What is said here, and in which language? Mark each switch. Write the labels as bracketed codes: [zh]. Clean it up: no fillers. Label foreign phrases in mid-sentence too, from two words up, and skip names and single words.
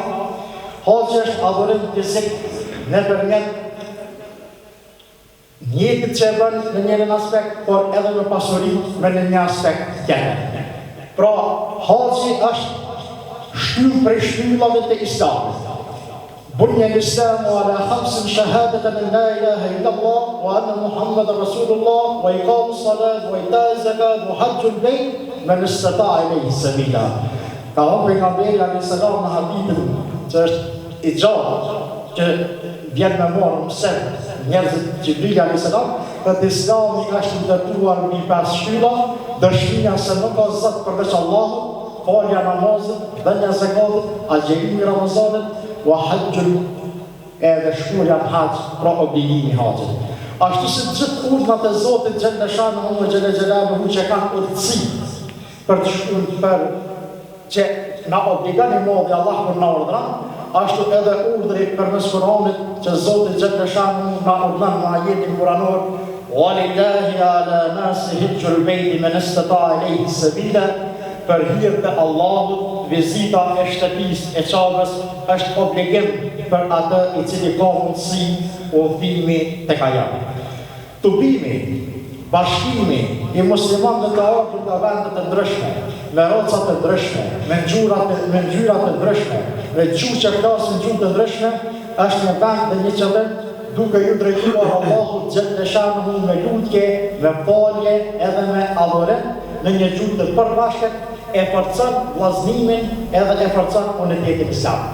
[sq] Haxhi është adhurim fizik nëpërmjet njëtit që e bën në njërin aspekt, por edhe në pasuri me në një aspekt tjetër. Pra, haxhi është shtyllë prej shtyllave të islamit. [ar] بني الإسلام على 5 شهادة أن لا إله إلا الله وأن محمدا رسول الله وإقام الصلاة وإيتاء الزكاة وحج البيت من استطاع إليه سبيلا. [sq] Ka pejgamberi [ar] عليه السلام [sq] në hadithin që është i gjatë, që vjen me marrë mëse njerëzit Gjibrili [ar] عليه السلام, [sq] që Islami është ndërtuar mbi 5 shtylla, dëshmia se nuk ka zot përveç Allahut, falja namazit, dhënia e zakatit, agjerimi i Ramazanit, [ar] وحج [sq] edhe shkurja në hax, pra obligimi haxhit. Ashtu si gjithë urdhnat e Zotit [ar] جل شأنه جل جلاله [sq] që kanë urtësi për të shkuar për që na obligon i Madhi Allah për na urdhëron, ashtu edhe urdhri përmes Kuranit që Zoti [ar] جل شأنه [sq] na urdhon në ajetin kuranor: [ar] "ولله على الناس حج البيت من استطاع إليه سبيلا", [sq] për hir të Allahut, vizita e shtëpisë e Qabës është obligim për atë i cili ka mundësi udhëtimi tek ajo. Tubimi, bashkimi i muslimanëve të ardhur nga vende të ndryshme, me roca të ndryshme, me ngjyra të ndryshme, me gjuhë që flasin gjuhë të ndryshme, është një vend dhe një qëllim duke ju drejtuar Allahut [ar] جل شأنه [sq] me lutje, me falje edhe me adhurim në një gjuhë të përbashkët, e forcon vllaznimin edhe e forcon unitetin islam.